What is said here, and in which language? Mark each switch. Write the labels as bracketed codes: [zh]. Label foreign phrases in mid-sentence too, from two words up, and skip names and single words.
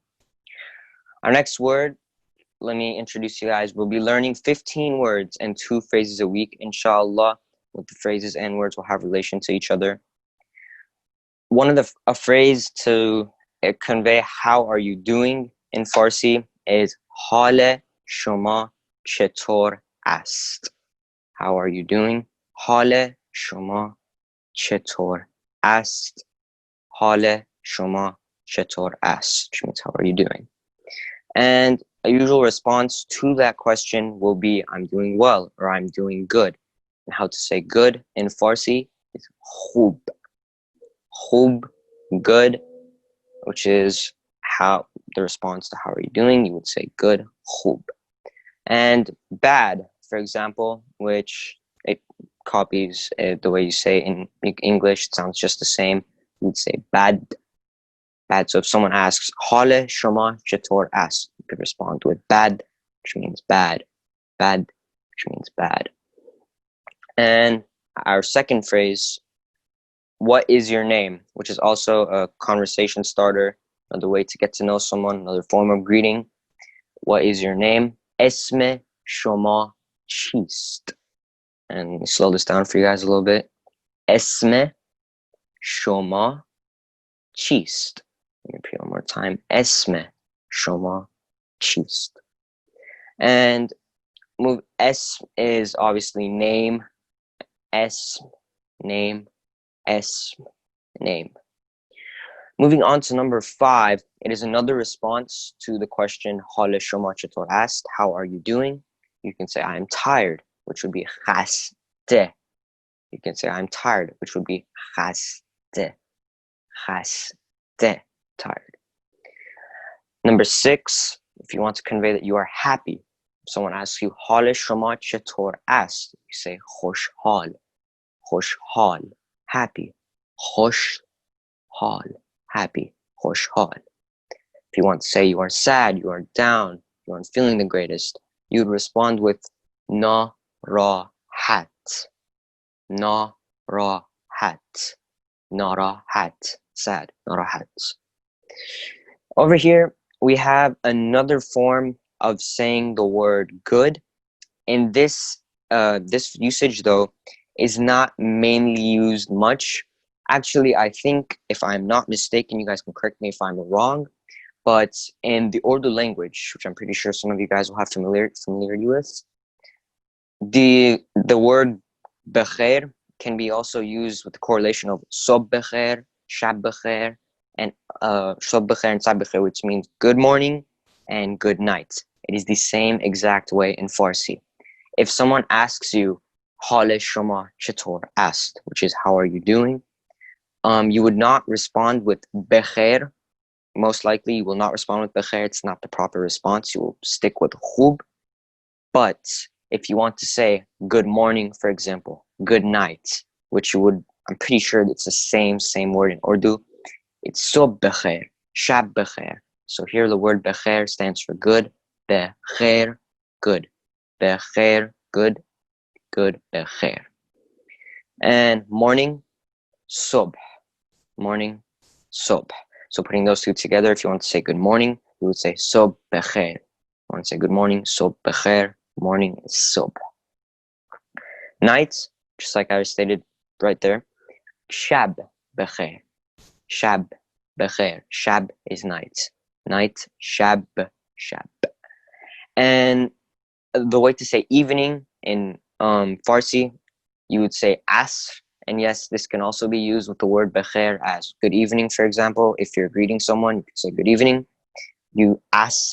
[en] Our next word, let me introduce you guys. We'll be learning 15 words and 2 phrases a week, inshallah. With the phrases and words will have relation to each other. A phrase to convey how are you doing in Farsi is [fa] حال شما چطور است. [en] How are you doing? [fa] حال شما چطور است. حال شما چطور است, [en] which means how are you doing? And a usual response to that question will be I'm doing well or I'm doing good. And how to say good in Farsi is خوب. [fa] خوب, [en] good, which is how the response to how are you doing, you would say good, خوب. And bad, for example, which it copies the way you say in English, it sounds just the same. You would say bad, bad. So if someone asks [fa] حال شما چطور است, [en] you could respond with bad, which means bad, bad, which means bad. And our second phrase, what is your name, which is also a conversation starter, another way to get to know someone, another form of greeting. What is your name? [fa] اسم شما چیست? [en] And let me slow this down for you guys a little bit. [fa] اسم شما چیست? [en] Let me repeat one more time. [fa] اسم شما چیست? [en] And move S is obviously name. S, name, S, name. Moving on to number 5, it is another response to the question [fa] حال شما چطور است, [en] how are you doing? You can say I am tired, which would be خسته. You can say I'm tired, which would be خسته. [fa] خسته, [en] tired. Number 6, if you want to convey that you are happy, if someone asks you [fa] حال شما چطور است, [en] you say خوشحال. [fa] خوشحال, [en] happy. خوشحال, happy. خوشحال. If you want to say you are sad, you are down, you aren't feeling the greatest, you would respond with ناراحت. [fa] ناراحت. ناراحت, sad. ناراحت. [en] Over here, we have another form of saying the word good. In this usage, though, is not mainly used much. Actually, I think, if I'm not mistaken, you guys can correct me if I'm wrong, but in the Urdu language, which I'm pretty sure some of you guys will have familiarity with, the word بخیر can be also used with the correlation of [fa] صبح بخیر, شب بخیر, [en] and [fa] صبح بخیر [en] and [fa] شب بخیر, [en] which means good morning and good night. It is the same exact way in Farsi. If someone asks you [fa] حال شما چطور است, [en] which is how are you doing, you would not respond with بخیر. Most likely you will not respond with بخیر. It's not the proper response. You will stick with خوب. But if you want to say good morning, for example, good night, which you would, I'm pretty sure it's the same word in Urdu, it's [fa] صبح بخیر, شب بخیر. [en] So here the word بخیر stands for good. بخیر, good. بخیر, good. Good, بخیر. And morning, صبح. Morning, صبح. So putting those two together, if you want to say good morning, you would say [fa] صبح بخیر. [en] You want to say good morning, [fa] صبح بخیر. [en] Morning is صبح. Night, just like I stated right there, [fa] شب بخیر. شب بخیر. شب [en] is night. Night, [fa] شب, شب. [en] And the way to say evening in Farsi, you would say asr, and yes, this can also be used with the word بخیر as good evening. For example, if you're greeting someone, you could say good evening.